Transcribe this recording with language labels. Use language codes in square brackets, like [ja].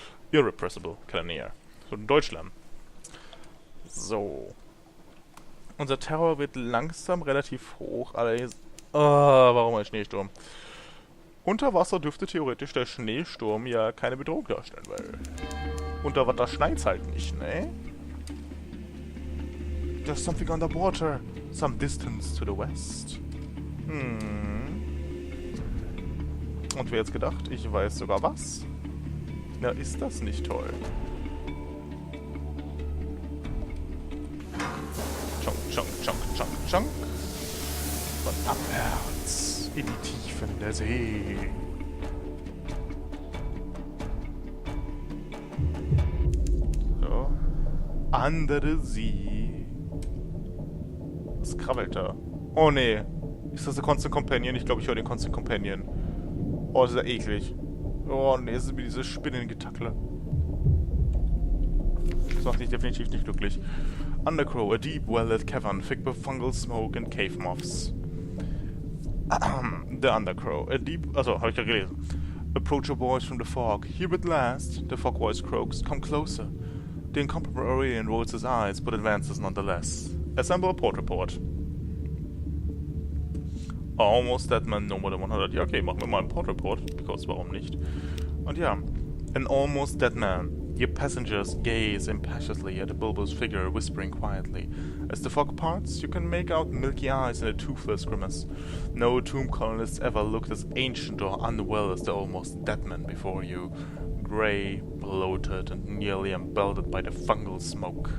[de] Irrepressible Cannoneer. Von Deutschland. So. Unser Terror wird langsam relativ hoch, allerdings... warum ein Schneesturm? Unter Wasser dürfte theoretisch der Schneesturm ja keine Bedrohung darstellen, weil... Unter Wasser schneit's halt nicht, ne? [en] There's something underwater. Some distance to the west. [de] Und wer jetzt gedacht, ich weiß sogar was? Na, ist das nicht toll? Chonk, chonk, chonk, chonk, chonk. Und abwärts in die Tiefen der See. So. Andere See. Was krabbelt da? Oh nee. Ist das der Constant Companion? Ich glaube, ich höre den Constant Companion. Oh, das ist ja eklig. Oh nee, es ist wie diese Spinnengetackle. Das macht mich definitiv nicht glücklich. [en] Undercrow, a deep, well-lit cavern, thick with fungal smoke and cave moths. The Undercrow, a deep... [de] Achso, habe ich ja gelesen. [en] Approach a voice from the fog. Here at last, the fog voice croaks. Come closer. The incomparable Aurelian rolls his eyes, but advances nonetheless. Assemble a port report. Almost Dead Man, no more than 100. [de] Ja, okay, machen wir mal einen Port Report, [en] because [de] warum nicht? Und ja, [en] an almost dead man. Your passengers gaze impetuously at a bulbous figure whispering quietly. As the fog parts, you can make out milky eyes and a toothless grimace. No tomb colonists ever looked as ancient or unwell as the almost dead man before you. Grey, bloated, and nearly embelted by the fungal smoke.